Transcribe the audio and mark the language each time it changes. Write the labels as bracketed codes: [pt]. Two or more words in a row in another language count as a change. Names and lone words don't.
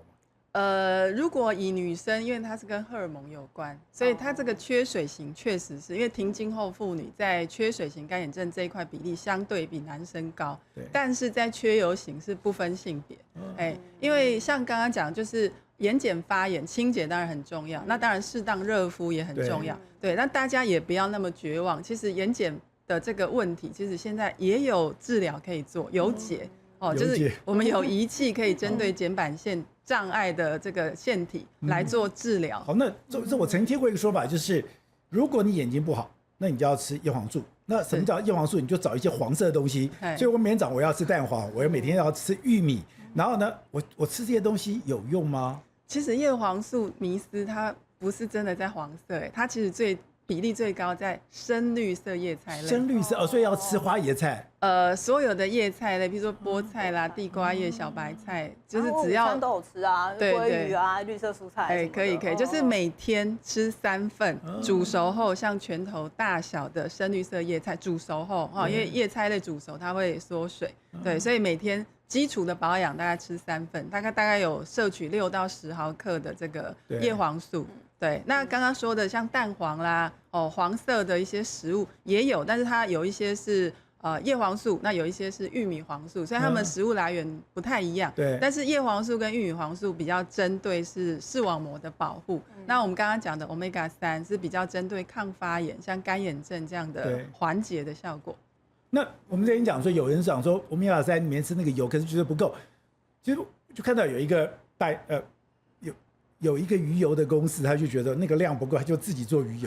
[zh] 如果以女生，因為它是跟荷爾蒙有關，所以它這個缺水型確實是因為停經後婦女在缺水型乾眼症這一塊比例相對比男生高，但是在缺油型是不分性別，因為像剛剛講就是眼瞼發炎，清潔當然很重要，那當然適當熱敷也很重要，對，那大家也不要那麼絕望，其實眼瞼的這個問題，其實現在也有治療可以做，有解。就是我們有儀器可以針對瞼板腺障礙的這個腺體來做治療。好，那這我曾經聽過一個說法，就是如果你眼睛不好，那你就要吃葉黃素。那什麼叫葉黃素？你就找一些黃色的東西。所以我每天早上我要吃蛋黃，我每天要吃玉米。然後呢，我吃這些東西有用嗎？其實葉黃素迷思它不是真的在黃色，它其實比例最高在深綠色葉菜類。深綠色所以要吃花椰菜。所有的葉菜類，比如說菠菜啦、地瓜葉、小白菜，就是只要都有吃啊，鮭魚啊、綠色蔬菜。可以，就是每天吃3份，煮熟後像拳頭大小的深綠色葉菜，煮熟後因為葉菜類煮熟它會縮水，對，所以每天基礎的保養大概吃3份，大概有攝取6到10毫克的这個葉黃素。對，那剛剛說的像蛋黃啦，黃色的一些食物也有，但是它有一些是葉黃素，那有一些是玉米黃素，所以它們食物來源不太一樣。对，但是葉黃素跟玉米黃素比較針對是視網膜的保護。那我們剛剛講的 Omega-3是比較針對抗發炎，像乾眼症這樣的緩解的效果。那我們之前講說，有人講說 Omega-3裡面吃那個油，可是覺得不夠。其實就看到有一個有一個魚油的公司，他就覺得那個量不夠，他就自己做魚油。